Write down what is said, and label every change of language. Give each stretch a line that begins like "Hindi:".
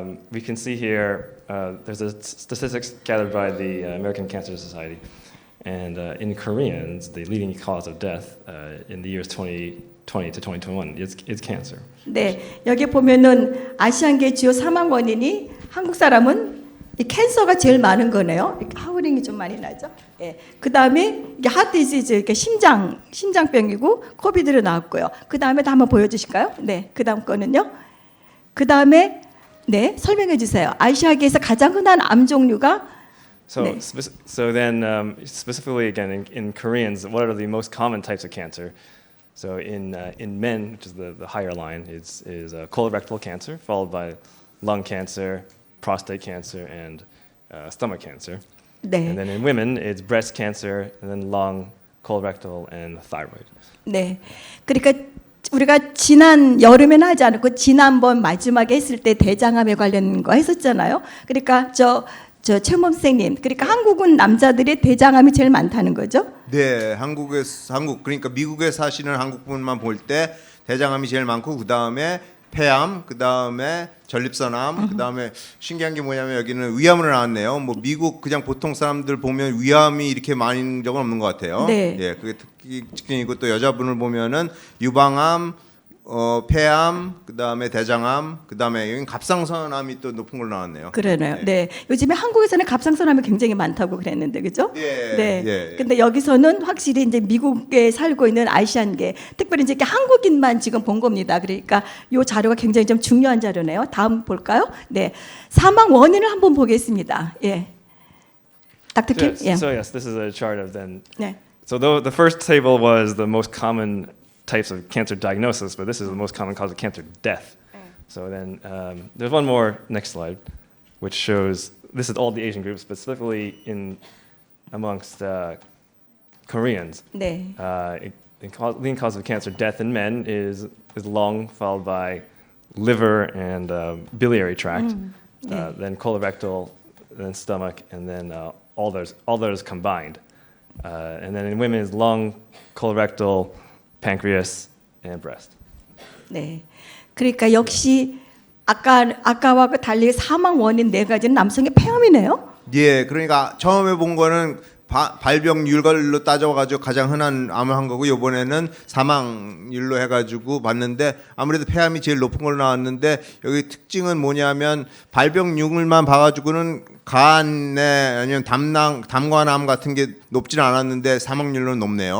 English: we can see here there's a statistics gathered by the American Cancer Society, and in Koreans, the leading cause of death in the years 2020 to 2021 is cancer.
Korean: 네. 여기 보면은 아시안계 주요 사망 원인이 한국 사람은 이 캔서가 제일 많은 거네요. 하우링이 좀 많이 나죠. 예. 그다음에 이게 하트 디지즈, 이렇게 심장병이고 코비드로 나왔고요. 그다음에 다 한번 보여 주실까요? 네. 그다음 거는요. 그다음에 네, 설명해 주세요. 아시아계에서 가장 흔한 암 종류가
English: So,
Korean: 네.
English: so then specifically again in Koreans, what are the most common types of cancer? So in men, which is the higher line, is colorectal cancer, followed by lung cancer, prostate cancer, and stomach cancer.
Korean: 네.
English: And then in women, it's breast cancer, and then lung, colorectal, and thyroid.
Korean: 네. 그러니까 우리가 지난 여름에는 하지 않았고 지난번 마지막에 했을 때 대장암에 관련 거 했었잖아요. 그러니까 저 최모 선생님, 그러니까 한국은 남자들의 대장암이 제일 많다는 거죠? 네, 한국 그러니까 미국에 사시는 한국분만 볼 때 대장암이 제일 많고 그 다음에 폐암, 그 다음에 전립선암, 그 다음에 신기한 게 뭐냐면 여기는 위암으로 나왔네요. 뭐 미국 그냥 보통 사람들 보면 위암이 이렇게 많은 적은 없는 것 같아요. 네. 예, 그게 특징이고 또 여자분을 보면은 유방암, 폐암, 그 다음에 대장암, 그 다음에 여기 갑상선암이 또 높은 걸로 나왔네요. 그러네요. 네. 요즘에 한국에서는 갑상선암이 굉장히 많다고 그랬는데, 그죠? 예, 네. 예. 근데 여기서는 확실히 이제 미국에 살고 있는 아시안계, 특별히 이제 이렇게 한국인만 지금 본 겁니다. 그러니까 이 자료가 굉장히 좀 중요한 자료네요. 다음 볼까요? 네. 사망 원인을 한번 보겠습니다. 예. 닥터 킴?
English: So,
Korean: 예.
English: so yes, this is a chart of then.
Korean: 네.
English: So the first table was the most common types of cancer diagnosis, but this is the most common cause of cancer death. So then there's one more next slide, which shows this is all the Asian groups, but specifically amongst Koreans.
Korean: 네.
English: Leading cause of cancer death in men is lung, followed by liver and biliary tract, then colorectal, then stomach, and then all those combined. And then in women is lung, colorectal, pancreas, and breast.
Korean: 네. 그러니까 역시 아까와 달리 사망 원인 네 가지는 남성의 폐암이네요. 예, 그러니까 처음에 본 거는 발병률로 따져가지고 가장 흔한 암을 한 거고 이번에는 사망률로 해가지고 봤는데 아무래도 폐암이 제일 높은 걸로 나왔는데 여기 특징은 뭐냐면 발병률만 봐가지고는 간에 아니면 담관암 같은 게 높지는 않았는데 사망률은 높네요.